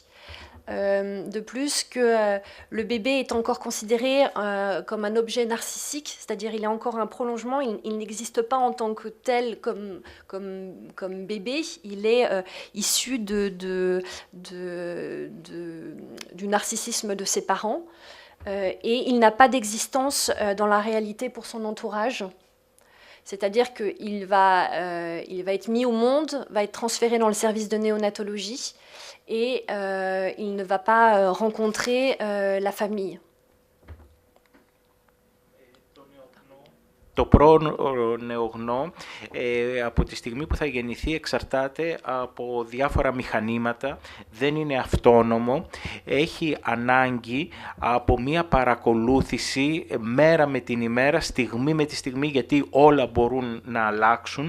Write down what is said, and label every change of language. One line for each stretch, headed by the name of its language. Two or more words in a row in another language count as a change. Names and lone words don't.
French: De plus que le bébé est encore considéré comme un objet narcissique, c'est-à-dire il est encore un prolongement, il n'existe pas en tant que tel comme bébé, il est issu du narcissisme de ses parents. et il n'a pas d'existence dans la réalité pour son entourage. C'est-à-dire qu'il va être mis au monde, va être transféré dans le service de néonatologie et il ne va pas rencontrer la famille.
Greek: Το πρόνεογνώ από τη στιγμή που θα γεννηθεί εξαρτάται από διάφορα μηχανήματα, δεν είναι αυτόνομο, έχει ανάγκη από μία παρακολούθηση μέρα με την ημέρα, στιγμή με τη στιγμή, γιατί όλα μπορούν να αλλάξουν.